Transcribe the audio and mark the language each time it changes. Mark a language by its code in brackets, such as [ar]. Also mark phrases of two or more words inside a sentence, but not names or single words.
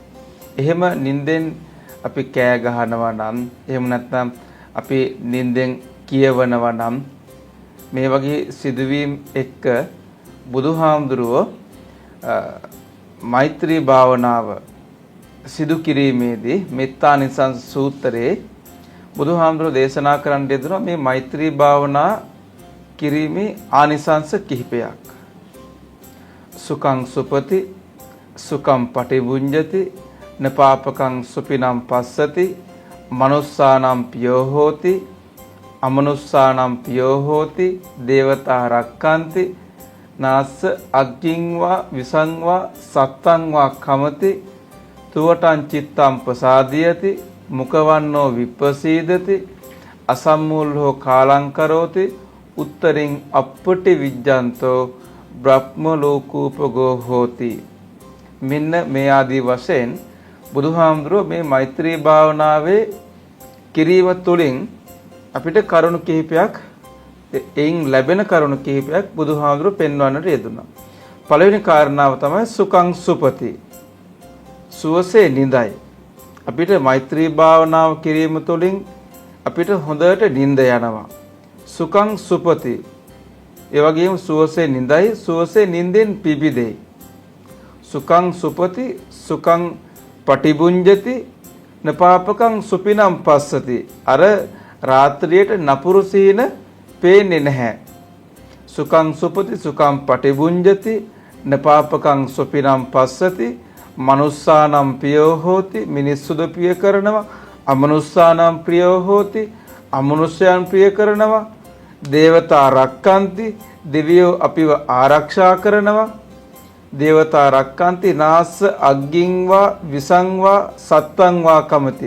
[si] එහෙම නිින්දෙන් අපි කෑ ගහනවා නම් එහෙම නැත්නම් අපි නිින්දෙන් කියවනවා නම් මේ වගේ සිදුවීම් එක්ක බුදුහාමුදුරුවෝ මෛත්‍රී භාවනාව සිදු කිරීමේදී මෙත්තානිසංස සූත්‍රයේ බුදුහාමුදුරුවෝ දේශනා කරන්න යෙදුණා මේ මෛත්‍රී භාවනා කිරීමේ ආනිසංස කිහිපයක්. [pi] සුඛං සුපති සුඛං පටිභුඤ්ජති නපාපකං සුපිනම් පස්සති මනුස්සානම් පියෝ හෝති අමනුස්සානම් පියෝ හෝති දේවතා රක්칸ති නාස්ස අග්ගින්වා විසංවා සත්තංවා කමති තුවටං චිත්තං ප්‍රසාදියති මුකවන්නෝ විප්පසීදති අසම්මූලෝ කාලං කරෝති උත්තරින් අප්පටි විජ්ජන්තෝ බ්‍රහ්ම ලෝකූපගෝ හෝති. [si] මෙන්න මේ ආදී වශයෙන් බුදුහාමුදුරුවෝ මේ මෛත්‍රී භාවනාවේ කිරීම තුළින් අපිට කරුණු කිහිපයක් එයින් ලැබෙන කරුණු කිහිපයක් බුදුහාමුදුරු පෙන්වන්නට යෙදුණා. පළවෙනි කාරණාව තමයි [pi] සුඛං සුපති. [si] සුවසේ නිඳයි. අපිට මෛත්‍රී භාවනාව කිරීම තුළින් අපිට හොඳට නිින්ද යනවා. [pi] සුඛං සුපති. [si] ඒ වගේම සුවසේ නිඳයි, සුවසේ නිින්දෙන් පිබිදෙයි. [pi] සුඛං සුපති සුඛං පටිබුඤ්ජති නපාපකං සුපිනම් පස්සති. [si] අර රාත්‍රියට නපුරු සීන පේන්නේ නැහැ. [pi] සුඛං සුපති සුඛං පටිබුඤ්ජති නපාපකං සුපිනම් පස්සති. මනුස්සානම් ප්‍රියෝ හෝති. [si] මිනිස්සුද ප්‍රිය කරනවා. [pi] අමනුස්සානම් ප්‍රියෝ හෝති. [si] අමනුෂ්‍යයන් ප්‍රිය කරනවා. [pi] දේවතා රක්칸ති. [si] දෙවියෝ අපිව ආරක්ෂා කරනවා. [pi] දේවතා රක්칸ති නාස්ස අග්ගින්වා විසංවා සත්තංවා කමති.